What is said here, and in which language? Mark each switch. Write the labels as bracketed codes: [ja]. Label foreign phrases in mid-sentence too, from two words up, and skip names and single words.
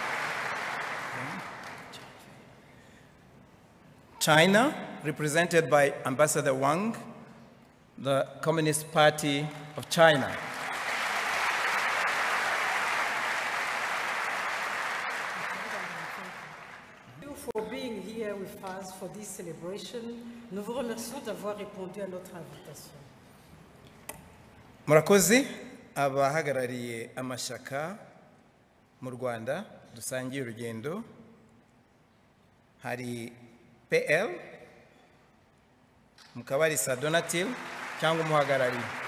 [en] China, represented by Ambassador Wang, the Communist Party of China. Thank you for being here with us for this celebration. [fr] Nous vous remercions d'avoir répondu à notre invitation. [rw] Murakoze abahagarariye amashaka mu Rwanda dusangiye urugendo. Hari PL, Mukabarisa Donatil, cyangwa umuhagarariye.